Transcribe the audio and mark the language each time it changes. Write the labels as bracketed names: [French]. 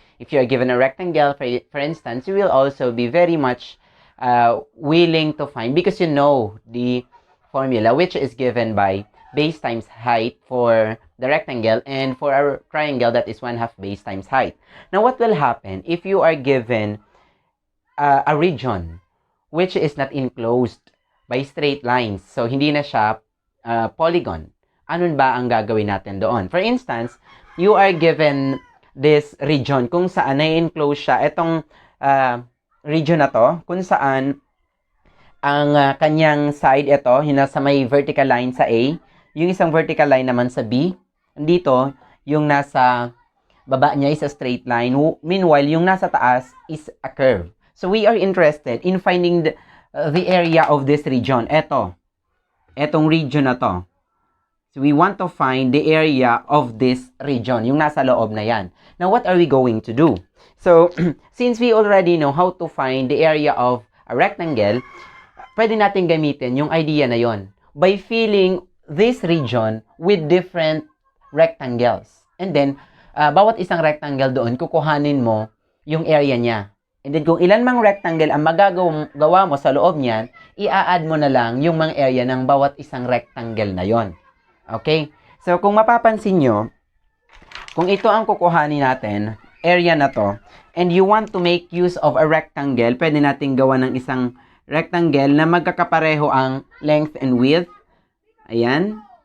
[English] If you are given a rectangle, for instance, you will also be very much willing to find, because you know the formula, which is given by base times height for the rectangle, and for a triangle, that is 1/2 base times height. Now, what will happen if you are given a region which is not enclosed by straight lines? [Filipino] So, hindi na siya polygon. Ano ba ang gagawin natin doon? [English] For instance, you are given this region [Filipino] kung saan na-enclose siya. Itong region na to, kung saan ang kanyang side, ito, nasa may vertical line sa A. Yung isang vertical line naman sa B. Dito, yung nasa baba niya [English] is a straight line. Meanwhile, [Filipino] yung nasa taas [English] is a curve. So, we are interested in finding the area of this region. [Filipino] Etong region na to. [English] So, we want to find the area of this region. [Filipino] Yung nasa loob na yan. [English] Now, what are we going to do? So, since we already know how to find the area of a rectangle, [Filipino] pwede natin gamitin yung idea na yon [English] by filling this region with different rectangles. And then, [Filipino] bawat isang rectangle doon, kukuhanin mo yung area niya. And then, kung ilan mang rectangle ang magagawa mo sa loob niyan, i-add mo na lang yung mga area ng bawat isang rectangle na yon. Okay? So, kung mapapansin nyo, kung ito ang kukuhanin natin, area na to, [English] and you want to make use of a rectangle, [Filipino] pwede natin gawa ng isang rectangle na magkakapareho ang length and width. Ayan.